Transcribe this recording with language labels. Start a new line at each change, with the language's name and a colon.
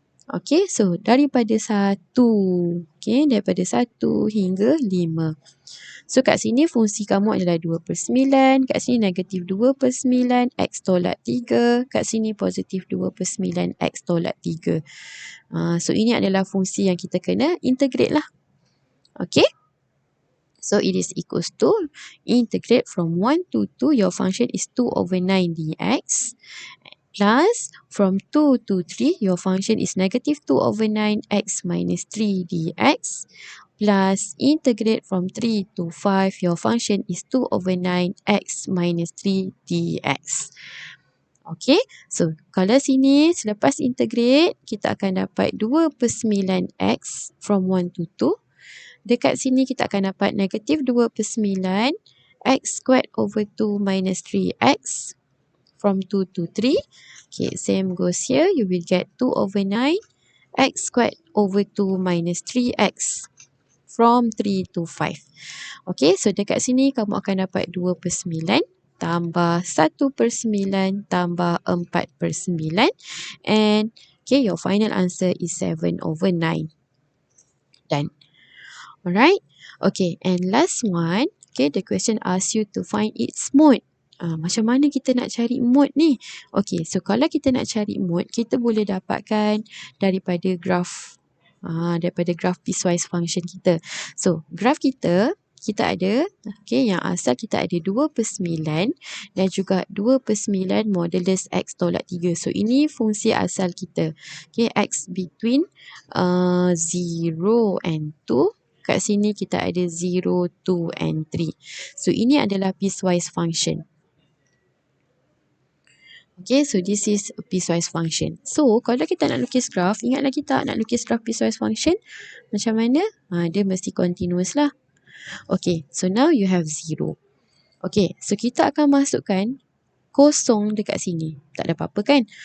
Malay: Okay, so daripada 1. Okay, daripada 1 hingga 5. So, kat sini fungsi kamu adalah 2/9. Kat sini negatif 2/9. X tolak 3. Kat sini positif 2/9. X tolak 3. So, ini adalah fungsi yang kita kena integrate lah. Okay.
English: So, it is equals to integrate from 1 to 2. Your function is 2/9 dx. Plus, from 2 to 3, your function is negative 2/9 x minus 3 dx. Plus, integrate from 3 to 5, your function is 2/9 x minus 3 dx.
Malay: Okay, so kalau sini selepas integrate, kita akan dapat 2/9 x
English: from 1 to 2.
Malay: Dekat sini kita akan dapat negatif 2/9 x squared over 2 minus 3x
English: from 2 to 3. Okay, same goes here. You will get 2/9 x squared over 2 minus 3x from 3 to 5.
Malay: Okay, so dekat sini kamu akan dapat 2/9 tambah 1/9 tambah 4/9.
English: And okay, your final answer is 7/9. Done. Alright. Okay, and last one. Okay, the question asks you to find its mode.
Malay: Macam mana kita nak cari mode ni? Okay, so kalau kita nak cari mode, kita boleh dapatkan daripada graf. Daripada graf piecewise function kita. So, graf kita ada, okay, yang asal kita ada 2/9 dan juga 2/9 modulus X tolak 3. So, ini fungsi asal kita. Okay,
English: X between 0 and 2.
Malay: Kat sini kita ada 0, 2 and 3. So, ini adalah piecewise function.
English: Okay, so this is a piecewise function.
Malay: So, kalau kita nak lukis graf, ingat lagi tak nak lukis graf piecewise function? Macam mana? Dia mesti continuous lah.
English: Okay, so now you have 0.
Malay: Okay, so kita akan masukkan kosong dekat sini. Tak ada apa-apa kan?